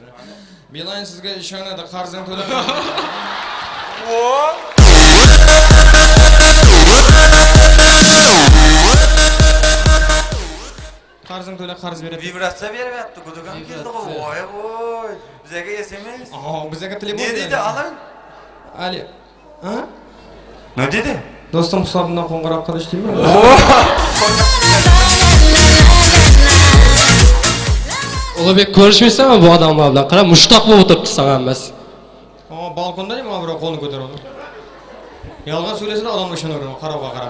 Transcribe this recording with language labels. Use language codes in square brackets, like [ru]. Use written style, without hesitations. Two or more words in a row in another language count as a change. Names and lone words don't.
[uz] Beeline sizga ishonadi, qarzini to'lamayman. Qarzini to'la, qarz beradi. Vibratsiya beryapti, gudugan keldi. Voy. Bizga SMS. Bizga telefon. Ne dedi alan? Ali. Ha? Ne dedi? Do'stim hisobidan qo'ng'iroq qilish deymi? Ulug'bek ko'rishmaysanmi bu odamlar bilan? Qara, mushtoq bo'lib o'tiribdi san hammasi. Balkonda nima birov qo'lni ko'taradi. Yolg'on so'ylasa odamga ishonaveradi, qaroqqa qarab.